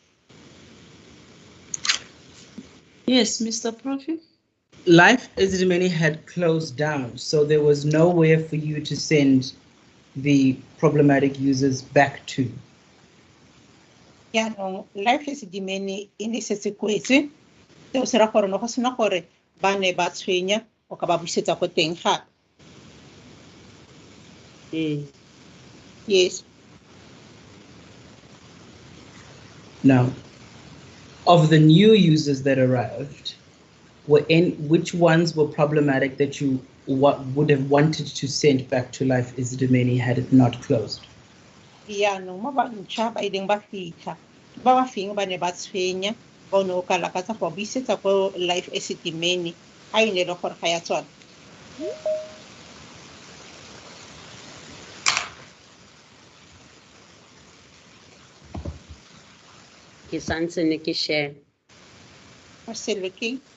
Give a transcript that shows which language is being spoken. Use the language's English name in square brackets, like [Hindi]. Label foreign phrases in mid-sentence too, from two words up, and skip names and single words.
[English] Yes, Mr. Prophet. Life Esidimeni had closed down, so there was nowhere for you to send the problematic users back to. Yeah, no, Life Esidimeni in this situation. There was a record [Tswana] no sena gore ba ne ba tshwenya o ka ba busetsa ko teng gape. [English] Yes. Now, of the new users that arrived, which ones were problematic that you would have wanted to send back to Life Esidimeni had it not closed? Yeah, no, [Tswana] mo ba ntšha ba ileng ba fitlha ba feng ba ne ba tshwenya ba no ka lakatsa go busetsa ko Life Esidimeni a ine le gore ga ya tswana. Ke santse ne ke share. [English] We're still looking.